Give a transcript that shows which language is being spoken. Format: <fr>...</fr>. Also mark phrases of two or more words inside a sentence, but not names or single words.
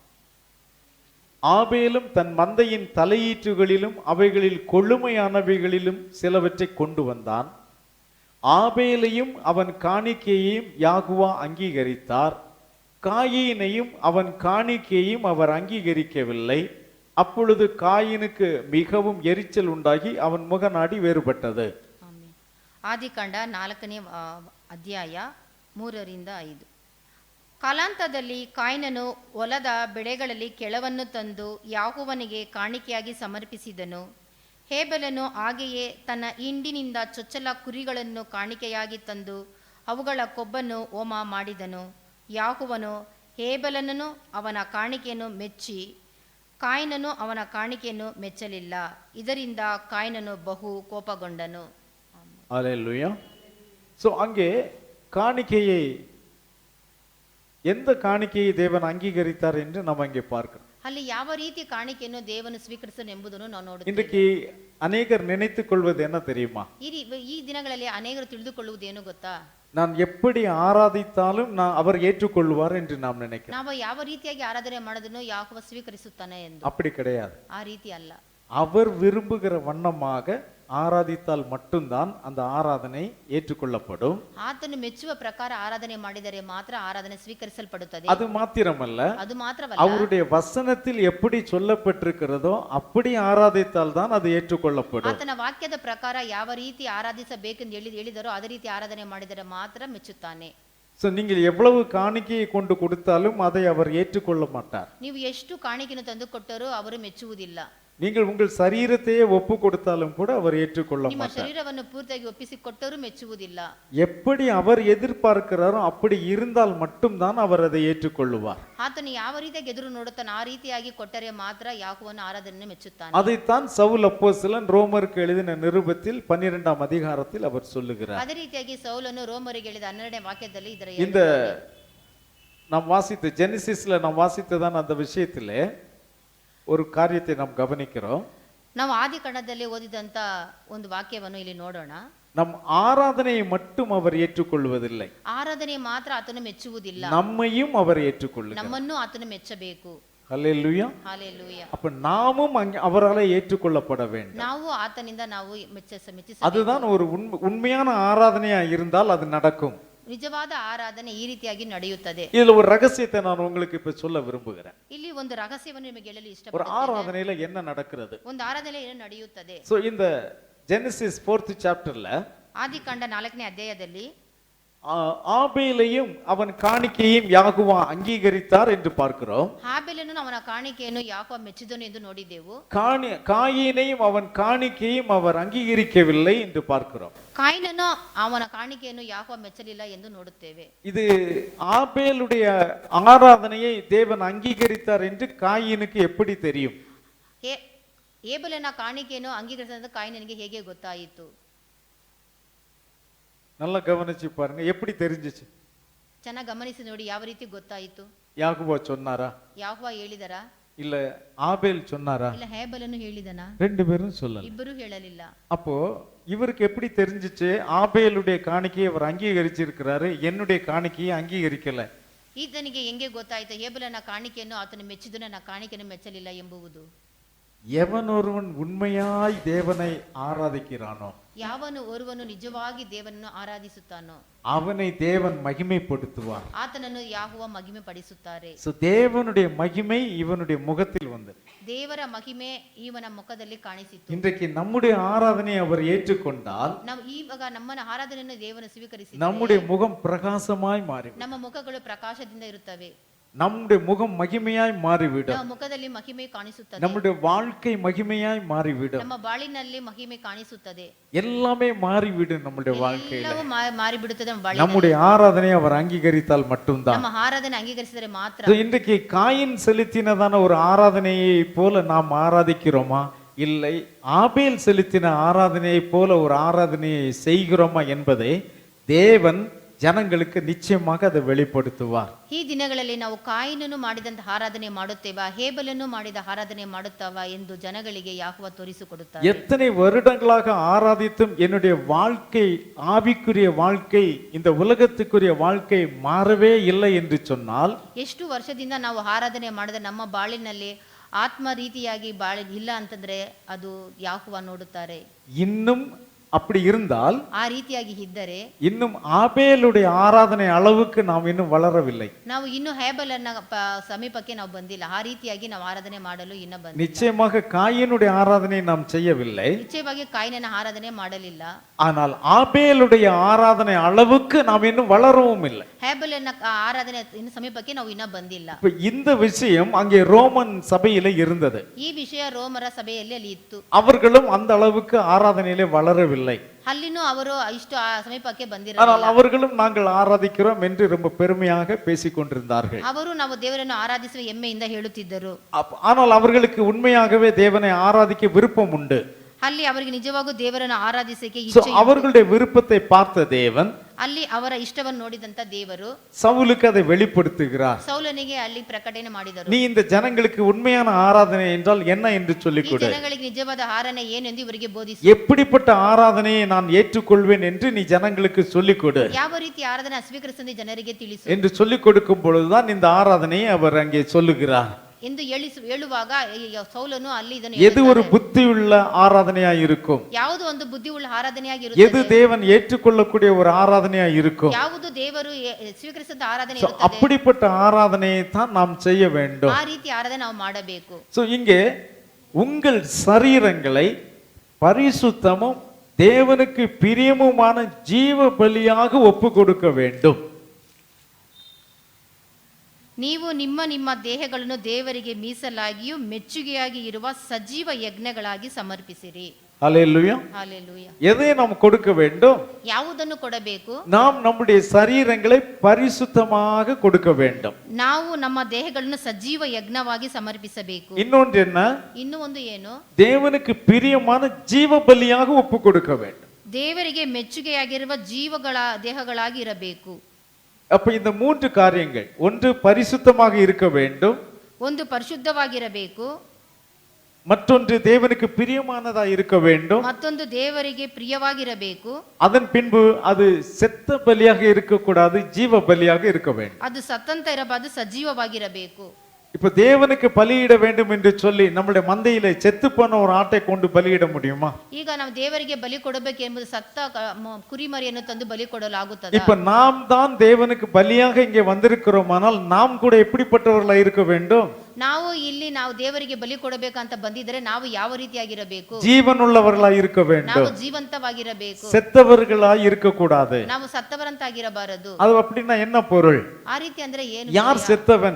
<ta>ஆபேலும் தன் மந்தையின் தலையீற்றுகளிலும் அவைகளில் கொழுமையானவைகளிலும் சிலவற்றை கொண்டு வந்தான். ஆபேலையும் அவன் காணிக்கையையும் யாகுவா அங்கீகரித்தார். காயினையும் அவன் காணிக்கையையும் அவர் அங்கீகரிக்கவில்லை. அப்பொழுது காயினுக்கு மிகவும் எரிச்சல் உண்டாகி அவன் முகநாடி வேறுபட்டது.</ta> <kn>ಆದಿಕಾಂಡ 4ನೇ ಅಧ್ಯಾಯ 3ರಿಂದ 5. ಕಾಲಾಂತದಲ್ಲಿ ಕಾಯಿನನು ಹೊಲದ ಬೆಳೆಗಳಲ್ಲಿ ಕೆಲವನ್ನು ತಂದು ಯಾಹುವನಿಗೆ ಕಾಣಿಕೆಯಾಗಿ ಸಮರ್ಪಿಸಿದನು. ಹೇಬೆಲನು ಹಾಗೆಯೇ ತನ್ನ ಹಿಂಡಿನಿಂದ ಚೊಚ್ಚಲ ಕುರಿಗಳನ್ನು ಕಾಣಿಕೆಯಾಗಿ ತಂದು ಅವುಗಳ ಕೊಬ್ಬನ್ನು ಹೋಮ ಮಾಡಿದನು. ಯಾಹುವನು ಹೇಬೆಲನನ್ನು ಅವನ ಕಾಣಿಕೆಯನ್ನು ಮೆಚ್ಚಿ ಕಾಯಿನನು ಅವನ ಕಾಣಿಕೆಯನ್ನು ಮೆಚ್ಚಲಿಲ್ಲ. ಇದರಿಂದ ಕಾಯಿನನು ಬಹು ಕೋಪಗೊಂಡನು.</kn> <ta>அல்லேலூயா. சோ அங்கே காணிக்கையை, எந்த காணிக்கையை தேவன் அங்கீகரித்தார் என்று நம்ம இங்கே பார்க்கிறோம்.</ta> <kn>ಅಲ್ಲಿ ಯಾವ ರೀತಿ ಕಾಣಿಕೆಯನ್ನು ದೇವನು ಸ್ವೀಕರಿಸನು ಎಂಬುದನ್ನು ನಾವು ನೋಡುತ್ತೇವೆ.</kn> <ta>இன்றைக்கு அநேகர் நினைத்துக் கொள்வது என்ன தெரியுமா?</ta> <kn>ಈ ದಿನಗಳಲ್ಲಿ ಅನೇಕರು ತಿಳಿದುಕೊಳ್ಳುವುದು ಏನು ಗೊತ್ತಾ?</kn> <ta>நான் எப்படி ஆராதித்தாலும் அவர் ஏற்றுக்கொள்வார் என்று நாம் நினைக்கிறோம்.</ta> <kn>ನಾವು ಯಾವ ರೀತಿಯಾಗಿ ಆರಾಧನೆ ಮಾಡೋದನ್ನು ಯಾಹೋವ ಸ್ವೀಕರಿಸುತ್ತಾನೆ ಎಂದು.</kn> <ta>அப்படி கிடையாது.</ta> <kn>ಆ ರೀತಿ ಅಲ್ಲ.</kn> <ta>அவர் விரும்புகிற வண்ணமாக ஆராதித்தால் மட்டும்தான் அந்த ஆராதனை ஏற்றுக்கொள்ளப்படும்.</ta> <kn>ಆತನು ಮೆಚ್ಚುವ ಪ್ರಕಾರ ಆರಾಧನೆ ಮಾಡಿದರೆ ಮಾತ್ರ ಆರಾಧನೆ ಸ್ವೀಕರಿಸಲ್ಪಡುತ್ತದೆ.</kn> <ta>அது மாத்திரமல்ல,</ta> <kn>ಅದು ಮಾತ್ರವಲ್ಲ,</kn> <ta>அவருடைய வசனத்தில் எப்படி சொல்லப்பட்டிருக்கிறதோ அப்படி ஆராதித்தால் தான் அது ஏற்றுக்கொள்ளப்படும்.</ta> <kn>ಆತನ ವಾಕ್ಯದ ಪ್ರಕಾರ ಯಾವ ರೀತಿ ಆರಾಧಿಸಬೇಕೆಂದು ಹೇಳಿದರೋ ಅದೇ ರೀತಿ ಆರಾಧನೆ ಮಾಡಿದರೆ ಮಾತ್ರ ಮೆಚ್ಚುತ್ತಾನೆ.</kn> <ta>சோ நீங்கள் எவ்வளவு காணிக்கையை கொண்டு கொடுத்தாலும் அதை அவர் ஏற்றுக்கொள்ள மாட்டார்.</ta> <kn>ನೀವು ಎಷ್ಟು ಕಾಣಿಕೆಯನ್ನು ತಂದು ಕೊಟ್ಟರೂ ಅವರು ಮೆಚ್ಚುವುದಿಲ್ಲ.</kn> <ta>நீங்கள் உங்கள் சரீரத்தையே ஒப்பு கொடுத்தாலும் கூட அவர் ஏற்றுக்கொள்ள</ta> <kn>ನಿಮ್ಮ</kn> <ta>மாட்டார்.</ta> <kn>ಶರೀರವನ್ನು ಪೂರ್ತಿಯಾಗಿ ಒಪ್ಪಿಸಿಕೊಟ್ಟರೂ ಮೆಚ್ಚುವುದಿಲ್ಲ.</kn> <ta>எப்படி அவர் எதிர்பார்க்கிறாரோ அப்படி இருந்தால் மட்டும்தான் அவர் அதை ஏற்றுக்கொள்ளுவார்.</ta> <kn>ಆತನು ಯಾವ ರೀತಿಯಾಗಿ ಎದುರು ನೋಡುತ್ತಾನೆ ಆ ರೀತಿಯಾಗಿ ಕೊಟ್ಟರೆ ಮಾತ್ರ ಯಾಹೋವನ ಆರಾಧನೆ ಮೆಚ್ಚುತ್ತಾನೆ.</kn> <ta>அதைத்தான் சவுல் அப்போஸ்தலன் ரோமருக்கு எழுதின நிருபத்தில் 12ஆம் அதிகாரத்தில் அவர் சொல்லுகிறார்.</ta> <kn>ಅದೇ ರೀತಿಯಾಗಿ ಸೌಲನು ರೋಮರಿಗೆ ಹೇಳಿದ 12ನೇ ವಾಕ್ಯದಲ್ಲಿ ಇದರ</kn> <ta>இந்த நாம் வாசித்த ஜெனிசிஸ்ல நாம் வாசித்ததான் அந்த விஷயத்திலே ஒரு காரியத்தை நாம் கவனிக்கிறோம்.</ta> <kn>ನಾವು ಆದಿಕಾಂಡದಲ್ಲಿ ಓದಿದಂತ ಒಂದು ವಾಕ್ಯವನ್ನು ಇಲ್ಲಿ ನೋಡೋಣ.</kn> <ta>நம் ஆராதனையை மட்டும் அவர் ஏற்றுக்கொள்வதில்லை,</ta> <kn>ಆರಾಧನೆ ಮಾತ್ರ ಆತನು ಮೆಚ್ಚುವುದಿಲ್ಲ,</kn> <ta>நம்மையும் அவர் ஏற்றுக்கொள்ளுகிறார்.</ta> <kn>ನಮ್ಮನ್ನು ಆತನು ಮೆಚ್ಚಬೇಕು.</kn> <ta>ஹல்லேலூயா.</ta> <kn>ಹಾಲೆಲೂಯಾ.</kn> <ta>அப்ப நாமும் அவரால் ஏற்றுக்கொள்ளப்பட வேண்டும்.</ta> <kn>ನಾವು ಆತನಿಂದ ನಾವು ಮೆಚ್ಚಿಸ</kn> <ta>அதுதான் ஒரு உண்மையான ஆராதனையா இருந்தால் அது நடக்கும்.</ta> <kn>ನಿಜವಾದ ಆರಾಧನೆ ಈ ರೀತಿಯಾಗಿ ನಡೆಯುತ್ತದೆ.</kn> <ta>இதுல ஒரு ரகசியத்தை நான் உங்களுக்கு இப்ப சொல்ல விரும்புகிறேன்.</ta> <kn>ಇಲ್ಲಿ ಒಂದು ರಹಸ್ಯವನ್ನು ನಿಮಗೆ ಹೇಳಲು</kn> <ta>ஒரு</ta> <kn>ಇಷ್ಟಪಡುತ್ತೇನೆ.</kn> <ta>ஆராதனையில என்ன நடக்கிறது?</ta> <kn>ಒಂದು ಆರಾಧನೆ ಏನು ನಡೆಯುತ್ತದೆ?</kn> <ta>சோ இந்த ஜெனசிஸ் 4th சாப்டர்ல</ta> <kn>ಆದಿಕಾಂಡ 4ನೇ ಅಧ್ಯಾಯದಲ್ಲಿ</kn> <ta>ஆபேலையும் அவன் காணிக்கையும் யாகுவா அங்கீகரித்தார் என்று பார்க்கிறோம்.</ta> <kn>ಹಾಬೆಲನು ಅವನ ಕಾಣಿಕೆಯನ್ನು ಯಾಹೋವ ಮೆಚ್ಚಿದನು ಎಂದು ನೋಡಿದೆವು.</kn> <ta>காயினையும் அவன் காணிக்கையும் அவர் அங்கீகரிக்கவில்லை என்று பார்க்கிறோம்.</ta> <kn>ಕಾಯಿನನು ಅವನ ಕಾಣಿಕೆಯನ್ನು ಯಾಹೋವ ಮೆಚ್ಚಲಿಲ್ಲ ಎಂದು ನೋಡುತ್ತೇವೆ.</kn> <ta>இது ஆபேலுடைய ஆராதனையை தேவன் அங்கீகரித்தார் என்று காயினுக்கு எப்படி தெரியும்?</ta> <kn>ಏಬೆಲನ ಕಾಣಿಕೆಯನ್ನು ಅಂಗೀಕರಿಸಿದ ಕಾಯಿನನಿಗೆ ಹೇಗೆ ಗೊತ್ತಾಯಿತು?</kn> <ta>நல்லா கவனிச்சு பாருங்க, எப்படி தெரிஞ்சிச்சு?</ta> <kn>ಚೆನ್ನಾಗಿ ಗಮನಿಸಿ ನೋಡಿ, ಯಾವ ರೀತಿ ಗೊತ್ತಾಯಿತು?</kn> <ta>யாகுவா சொன்னாரா?</ta> <kn>ಯಾಹೋವ ಹೇಳಿದರಾ?</kn> <ta>இல்ல ஆபேல் சொன்னாரா?</ta> <kn>ಇಲ್ಲ ಹೇಬೆಲನು ಹೇಳಿದನಾ?</kn> <ta>ரெண்டு பேரும் சொல்லல.</ta> <kn>ಇಬ್ಬರೂ ಹೇಳಲಿಲ್ಲ.</kn> <ta>அப்போ இவருக்கு எப்படி தெரிஞ்சிச்சு ஆபேலுடைய காணிக்கையை அவர் அங்கீகரிச்சிருக்கிறாரு, என்னுடைய காணிக்கையை அங்கீகரிக்கல?</ta> <kn>ಈತನಿಗೆ ಹೆಂಗೆ ಗೊತ್ತಾಯಿತು ಹೇಬೆಲನ ಕಾಣಿಕೆಯನ್ನು ಆತನು ಮೆಚ್ಚಿದನು, ನನ್ನ ಕಾಣಿಕೆಯನ್ನು ಮೆಚ್ಚಲಿಲ್ಲ ಎಂಬುವುದು?</kn> <ta>எவன் ஒருவன் உண்மையாய் தேவனை ஆராதிக்கிறானோ,</ta> <kn>ಯಾವನು ಓರ್ವನು ನಿಜವಾಗಿ ದೇವನನ್ನು ಆರಾಧಿಸುತ್ತಾನೋ</kn> <ta>அவனை தேவன் மகிமைப்படுத்துவார்.</ta> <kn>ಆತನನ್ನು ಯಾಹೋವ ಮಹಿಮೆ ಪಡಿಸುತ್ತಾರೆ.</kn> <ta>சோ தேவனுடைய மகிமை இவனுடைய முகத்தில் வந்தது.</ta> <kn>ದೇವರ ಮಹಿಮೆ ಇವನ ಮುಖದಲ್ಲಿ ಕಾಣಿಸಿತು.</kn> <ta>இன்றைக்கு நம்முடைய ஆராதனையை அவர் ஏற்றுக்கொண்டால்,</ta> <kn>ನಾವು ಇವಾಗ ನಮ್ಮ ಆರಾಧನೆಯನ್ನು ದೇವನು ಸ್ವೀಕರಿಸಿದರೆ</kn> <ta>நம்முடைய முகம் பிரகாசமாய் மாறிவிடும்.</ta> <kn>ನಮ್ಮ ಮುಖಗಳು ಪ್ರಕಾಶದಿಂದ ಇರುತ್ತವೆ.</kn> <ta>நம்முடைய முகம் மகிமையாய் மாறிவிடும்.</ta> <kn>ನಮ್ಮ ಮುಖದಲ್ಲಿ ಮಹಿಮೆ ಕಾಣಿಸುತ್ತದೆ.</kn> <ta>நம்முடைய வாழ்க்கை மகிமையாய் மாறிவிடும்.</ta> <kn>ನಮ್ಮ ಬಾಳಿನಲ್ಲಿ ಮಹಿಮೆ ಕಾಣಿಸುತ್ತದೆ.</kn> <ta>எல்லாமே மாறிவிடும். நம்முடைய வாழ்க்கையில</ta> <kn>ಎಲ್ಲವೂ ಮಾರಿಬಿಡುತ್ತದೆ. ನಮ್ಮ ಬಾಳಿನಲ್ಲಿ</kn> <ta>நம்முடைய ஆராதனையை அவர் அங்கீகரித்தால் மட்டும்தான்.</ta> <kn>ನಮ್ಮ ಆರಾಧನೆ ಅಂಗೀಕರಿಸಿದರೆ ಮಾತ್ರ.</kn> <ta>இன்றைக்கு காயின் செலுத்தினதான ஒரு ஆராதனையை போல நாம் ஆராதிக்கிறோமா இல்லை ஆபேல் செலுத்தின ஆராதனையைப் போல ஒரு ஆராதனையை செய்கிறோமா என்பதை தேவன் ಜನங்களுக்கு நிச்சயமாக அதை வெளிப்படுத்துவார்.</ta> <kn>ಈ ದಿನಗಳಲ್ಲಿ ನಾವು ಕಾಯಿನನ್ನು ಮಾಡಿದಂತ ಆರಾಧನೆ ಮಾಡುತ್ತೇವಾ, ಹೇಬಲನ್ನು ಮಾಡಿದ ಆರಾಧನೆ ಮಾಡುತ್ತವಾ ಎಂದು ಜನಗಳಿಗೆ ಯಾಹೋವ ತೋರಿಸಿಕೊಡುತ್ತಾರೆ.</kn> <ta>எத்தனை வருடங்களாக ஆராதித்தும் என்னுடைய வாழ்க்கை, ஆவிக்குரிய வாழ்க்கை, இந்த உலகத்துக்குரிய வாழ்க்கை மாறவே இல்லை என்று சொன்னால்,</ta> <kn>ಎಷ್ಟು ವರ್ಷದಿಂದ ನಾವು ಆರಾಧನೆ ಮಾಡಿದ ನಮ್ಮ ಬಾಳಿನಲ್ಲಿ ಆತ್ಮ ರೀತಿಯಾಗಿ ಬಾಳಿ ಇಲ್ಲ ಅಂತಂದ್ರೆ ಅದು ಯಾಹೋವ ನೋಡುತ್ತಾರೆ.</kn> <ta>இன்னும் அப்படி இருந்தால்,</ta> <kn>ಆ ರೀತಿಯಾಗಿ ಇದ್ದರೆ,</kn> <ta>இன்னும் ஆபேலுடைய ஆராதனை அளவுக்கு நாம் இன்னும் வளரவில்லை.</ta> <kn>ನಾವು ಇನ್ನು ಹೇಬಲನ್ನ ಸಮೀಪಕ್ಕೆ ನಾವು ಬಂದಿಲ್ಲ. ಆ ರೀತಿಯಾಗಿ ನಾವು ಆರಾಧನೆ ಮಾಡಲು ಇನ್ನ ಬಂದಿಲ್ಲ.</kn> <ta>நிச்சயமாக காயினுடைய ஆராதனை நாம் செய்யவில்லை.</ta> <kn>ನಿಶ್ಚಯವಾಗಿ ಕಾಯಿನನ ಆರಾಧನೆ ಮಾಡಲಿಲ್ಲ.</kn> <ta>ஆனால் ஆபேலுடைய ஆராதனை அளவுக்கு நாம் இன்னும் வளரவும் இல்லை.</ta> <kn>ಹೇಬಲನ ಆರಾಧನೆ ಇನ್ನು ಸಮೀಪಕ್ಕೆ ನಾವು ಇನ್ನ ಬಂದಿಲ್ಲ.</kn> <ta>இப்ப இந்த விஷயம் அங்கே ரோமன் சபையில இருந்தது.</ta> <kn>ಈ ವಿಷಯ ರೋಮರ ಸಭೆಯಲ್ಲಿ ಅಲ್ಲಿ ಇತ್ತು.</kn> <ta>அவர்களும் அந்த அளவுக்கு ஆராதனையிலே வளரவில்லை.</ta> <kn>ಅಲ್ಲಿನೂ ಅವರು ಇಷ್ಟು ಸಮೀಪಕ್ಕೆ</kn> <ta>ஆனால்</ta> <kn>ಬಂದಿರಲಿಲ್ಲ.</kn> <ta>அவர்களும் நாங்கள் ஆராதிக்கிறோம் என்று ரொம்ப பெருமையாக பேசிக் கொண்டிருந்தார்கள்.</ta> <kn>ಅವರು ನಾವು ದೇವರನ್ನು ಆರಾಧಿಸುವ ಹೆಮ್ಮೆಯಿಂದ ಹೇಳುತ್ತಿದ್ದರು.</kn> <ta>ஆனால் அவர்களுக்கு உண்மையாகவே தேவனை ஆராதிக்க விருப்பம் உண்டு.</ta> <kn>ಅಲ್ಲಿ ಅವರಿಗೆ ನಿಜವಾಗೂ ದೇವರನ್ನು ಆರಾಧಿಸಕ್ಕೆ So, ಇಚ್ಛೆ ಇತ್ತು.</kn> <ta>அவர்களுடைய விருப்பத்தை பார்த்த தேவன்</ta> <kn>ಅಲ್ಲಿ ಅವರ ಇಷ್ಟವನ್ನು ನೋಡಿದಂತ ದೇವರು</kn> <ta>சவுலுக்கு அதை வெளிப்படுத்துகிறார்.</ta> <kn>ಸೌಲನಿಗೆ ಅಲ್ಲಿ ಪ್ರಕಟಣೆ ಮಾಡಿದರು.</kn> <ta>நீ இந்த ஜனங்களுக்கு உண்மையான ஆராதனை என்றால் என்ன என்று</ta> <kn>ಈ</kn> <ta>சொல்லிக் கொடு.</ta> <kn>ಜನಗಳಿಗೆ ನಿಜವಾದ ಆರಾಧನೆ ಏನೆಂದು ಇವರಿಗೆ ಬೋಧಿಸು.</kn> <ta>எப்படிப்பட்ட ஆராதனையை நான் ஏற்றுக்கொள்வேன் என்று நீ ஜனங்களுக்கு சொல்லிக் கொடு</ta> <kn>ಯಾವ ರೀತಿ ಆರಾಧನೆ ಸ್ವೀಕರಿಸಲು ಜನರಿಗೆ ತಿಳಿಸು</kn> <ta>என்று சொல்லிக் கொடுக்கும் பொழுதுதான் இந்த ஆராதனையை அவர் அங்கே சொல்லுகிறார்.</ta> <kn>ಎಂದು ಹೇಳುವಾಗ ಸೌಲನು ಅಲ್ಲಿ ಇದನ್ನು</kn> <ta>எது ஒரு புத்தியுள்ள ஆராதனையா இருக்கும்,</ta> <kn>ಯಾವುದು ಒಂದು ಬುದ್ಧಿಯುಳ್ಳ ಆರಾಧನೆಯಾಗಿ</kn> <ta>எது</ta> <kn>ಇರುತ್ತದೆ,</kn> <ta>தேவன் ஏற்றுக்கொள்ளக்கூடிய ஒரு ஆராதனையா இருக்கும்.</ta> <kn>ಯಾವುದು ದೇವರು ಸ್ವೀಕರಿಸಿದ ಆರಾಧನೆ So, ಇರುತ್ತದೆ,</kn> <ta>அப்படிப்பட்ட ஆராதனையை தான் நாம் செய்ய வேண்டும்.</ta> <kn>ಆ ರೀತಿ ಆರಾಧನೆ ನಾವು ಮಾಡಬೇಕು.</kn> <ta>சோ இங்கே உங்கள் சரீரங்களை பரிசுத்தமும் தேவனுக்கு பிரியமுமான ஜீவ பலியாக ஒப்பு கொடுக்க வேண்டும்.</ta> <kn>ನೀವು ನಿಮ್ಮ ನಿಮ್ಮ ದೇಹಗಳನ್ನು ದೇವರಿಗೆ ಮೀಸಲಾಗಿಯೂ ಮೆಚ್ಚುಗೆಯಾಗಿ ಇರುವ ಸಜೀವ ಯಜ್ಞಗಳಾಗಿ ಸಮರ್ಪಿಸಿರಿ.</kn> <ta>ஹல்லேலூயா.</ta> <kn>ಹಾಲೆಲೂಯ.</kn> <ta>எதை நாம் கொடுக்க வேண்டும்?</ta> <kn>ಯಾವುದನ್ನು ಕೊಡಬೇಕು?</kn> <ta>நாம் நம்முடைய சரீரங்களை பரிசுத்தமாக கொடுக்க வேண்டும்.</ta> <kn>ನಾವು ನಮ್ಮ ದೇಹಗಳನ್ನು ಸಜೀವ ಯಜ್ಞವಾಗಿ ಸಮರ್ಪಿಸಬೇಕು.</kn> <ta>இன்னொன்று என்ன?</ta> <kn>ಇನ್ನು ಒಂದು ಏನು?</kn> <ta>தேவனுக்கு பிரியமான ஜீவ பலியாக ஒப்பு கொடுக்க வேண்டும்.</ta> <kn>ದೇವರಿಗೆ ಮೆಚ್ಚುಗೆಯಾಗಿರುವ ಜೀವಗಳ ದೇಹಗಳಾಗಿ ಇರಬೇಕು.</kn> <ta>அப்ப இந்த மூன்று காரியங்கள், ஒன்று பரிசுத்தமாக இருக்க வேண்டும்,</ta> <kn>ಒಂದು ಪರಿಶುದ್ಧವಾಗಿರಬೇಕು,</kn> <ta>மற்றொன்று தேவனுக்கு பிரியமானதா இருக்க வேண்டும்,</ta> <kn>ಮತ್ತೊಂದು ದೇವರಿಗೆ ಪ್ರಿಯವಾಗಿರಬೇಕು,</kn> <ta>அதன் பின்பு அது செத்த பலியாக இருக்கக்கூடாது, ஜீவ பலியாக இருக்க வேண்டும்.</ta> <kn>ಅದು ಸತ್ತಂತ ಇರಬಾರದು, ಸಜೀವವಾಗಿರಬೇಕು.</kn> <ta>இப்ப தேவனுக்கு பலியிட வேண்டும் என்று சொல்லி நம்முடைய மந்தையில செத்து போன ஒரு ஆட்டை கொண்டு பலியிட முடியுமா?</ta> <kn>ಈಗ ನಾವು ದೇವರಿಗೆ ಬಲಿ ಕೊಡಬೇಕು ಎಂಬುದು ಸತ್ತ ಕುರಿಮರಿಯನ್ನು ತಂದು ಬಲಿ ಕೊಡಲಾಗುತ್ತದೆ.</kn> <ta>இப்ப நாம் தான் தேவனுக்கு பலியாக இங்கே வந்திருக்கிறோமானால் நாம் கூட எப்படிப்பட்டவர்களா இருக்க வேண்டும்?</ta> <kn>ನಾವು ಇಲ್ಲಿ ನಾವು ದೇವರಿಗೆ ಬಲಿ ಕೊಡಬೇಕಂತ ಬಂದಿದ್ರೆ ನಾವು ಯಾವ ರೀತಿಯಾಗಿರಬೇಕು?</kn> <ta>ஜீவனுள்ளவர்களா இருக்க</ta> <kn>ನಾವು</kn> <ta>வேண்டும்,</ta> <kn>ಜೀವಂತವಾಗಿರಬೇಕು,</kn> <ta>செத்தவர்களா இருக்க கூடாது.</ta> <kn>ನಾವು ಸತ್ತವರಂತಾಗಿರಬಾರದು.</kn> <ta>அது அப்படின்னா என்ன பொருள்?</ta> <kn>ಆ ರೀತಿ ಅಂದ್ರೆ ಏನು?</kn> <ta>யார் செத்தவன்?</ta>